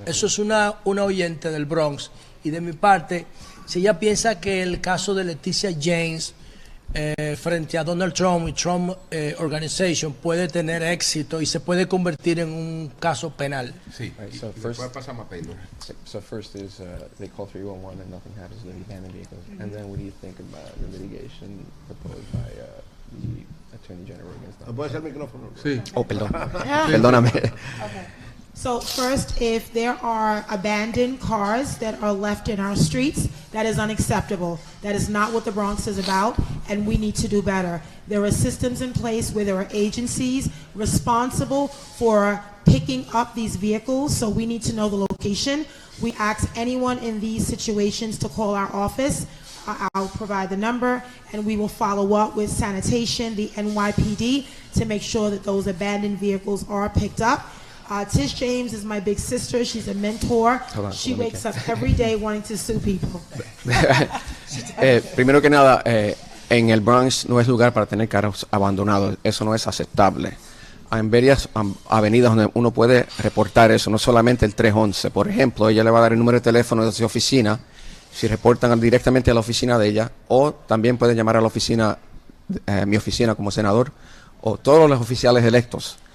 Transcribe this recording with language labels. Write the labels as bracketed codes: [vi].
[es] Eso es una oyente del Bronx, y de mi parte, si ella piensa que el caso de Letitia James frente a Donald Trump y Trump Organization puede tener éxito y se puede convertir en un caso penal. Sí, So después pasamos a Taylor. [en] So first is they call 311 and nothing happens to the abandoned vehicles. And then what do you think about the litigation proposed by the Attorney General against them? [es] ¿Puede ser el micrófono? Sí. Oh, perdón. Perdóname. [en] So first, if there are abandoned cars that are left in our streets, that is unacceptable. That is not what the Bronx is about, and we need to do better. There are systems in place where there are agencies responsible for picking up these vehicles, so we need to know the location. We ask anyone in these situations to call our office. I'll provide the number, and we will follow up with sanitation, the NYPD, to make sure that those abandoned vehicles are picked up. Tish James is my big sister. She's a mentor. She wakes up every day wanting to sue people. [es] Primero que nada, en el Bronx no es lugar para tener carros abandonados. Eso no es aceptable. Hay varias avenidas donde uno puede reportar eso, no solamente el 311. Por ejemplo, ella le va a dar el número de teléfono de su oficina, si reportan directamente a la oficina de ella, o también pueden llamar a la oficina, mi oficina como senador, o todos los oficiales electos.